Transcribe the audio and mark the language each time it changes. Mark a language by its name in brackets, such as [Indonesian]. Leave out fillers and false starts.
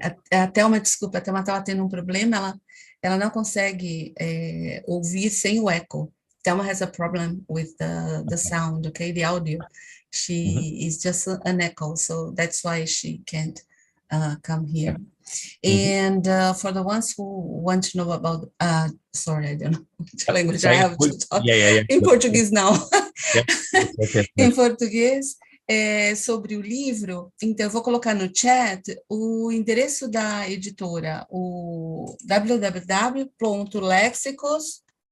[Portuguese] A Thelma, desculpa, a Thelma estava tendo um problema, ela não consegue ouvir sem o eco. [English] Thelma has a problem with the sound, okay, the audio. She is just an echo, so that's why she can't come here. And for the ones who want to know about, sorry, I don't know which language I have to talk in Portuguese now. [Portuguese] Em português, sobre o livro, então eu vou colocar no chat o endereço da editora, o www.lexicos.lex